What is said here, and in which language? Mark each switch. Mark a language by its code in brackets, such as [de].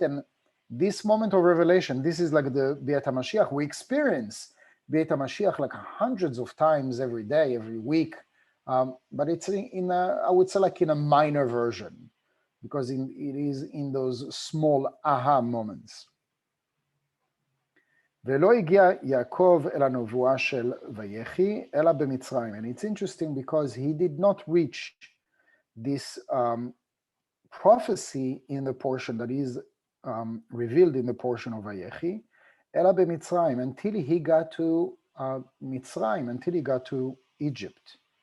[en] And this moment of revelation, this is like the Be'et HaMashiach. We experience Be'et HaMashiach like hundreds of times every day, every week. But it's in a, I would say like in a minor version, because it is in those small aha moments. [he] ולא הגיע יעקב אל הנבואה של ויחי, אלא במצרים. [en] And it's interesting because he did not reach this prophecy in the portion that is revealed in the portion of Vayechi, אלא במצרים, until he got to Mitzrayim, until he got to Egypt.